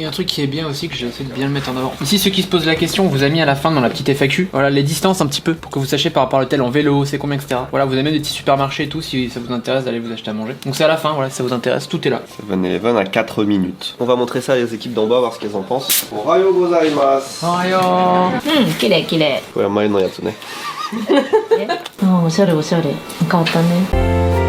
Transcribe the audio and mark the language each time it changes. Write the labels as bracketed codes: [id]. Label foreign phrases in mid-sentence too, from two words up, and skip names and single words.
[fr] Et un truc qui est bien aussi, que j'ai essayé de bien le mettre en avant. Ici, ceux qui se posent la question, on vous a mis à la fin dans la petite FAQ, voilà, les distances un petit peu, pour que vous sachiez par rapport à l'hôtel en vélo, c'est combien, etc. Voilà, vous avez même des petits supermarchés et tout, si ça vous intéresse d'aller vous acheter à manger. Donc c'est à la fin, voilà, si ça vous intéresse, tout est là. 7-Eleven à 4 minutes. On va montrer ça à les équipes d'en bas, voir ce qu'elles en pensent. [ja] おはようございます. Mm, 綺麗綺麗。これは前のやつね。おしゃれおしゃれ。変わったね。